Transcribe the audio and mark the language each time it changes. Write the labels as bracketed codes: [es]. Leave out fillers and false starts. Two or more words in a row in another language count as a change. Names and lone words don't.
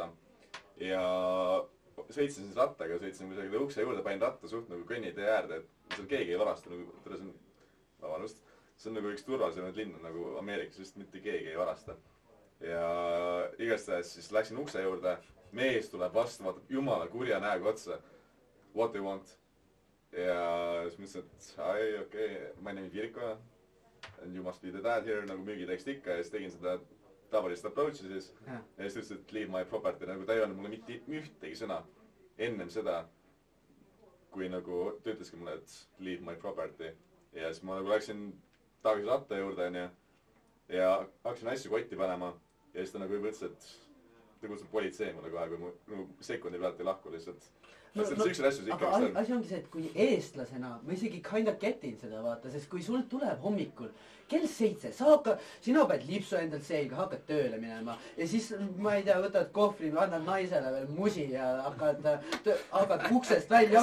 [et] Ja sõitsin siis rattaga, sõitsin kusagile ukse juurde, panin ratta suht nagu kõnnitee äärde, et seal keegi ei varasta nagu, see on nagu üks turvalisemaid linna nagu Ameerikas, sest mitte keegi ei varasta. Ja igastahes siis läksin ukse juurde, mees tuleb vastu, vaatab jumala kurja näega otsa. [en] What do you want? [et] Ja siis mõtlesin, et okei, [en] my name is Virko and you must be the dad here, [et] nagu müügitekst ikka ja siis tegin seda tavalist approach'i siis ja siis ütles, et [en] leave my property, [et] nagu ta ei olnud mulle mitte ühtegi sõna ennem seda, kui nagu ta ütleski mulle, et [en] leave my property [et] ja siis ma nagu läksin tagasi ratta juurde ja hakkasin asju kotti panema ja siis ta nagu juba ütles, et ta kutsub politsei mulle kohe, kui mu sekundi pealt ei lahku lihtsalt. Aga asi ongi see, et kui eestlasena ma isegi [en] kinda getin [et] seda vaata, sest kui sul tuleb hommikul kell 7, sina pead lipsu endalt selga, hakkad tööle minema ja siis, ma ei tea, võtad kohvri, annad naisele veel musi ja hakkad uksest välja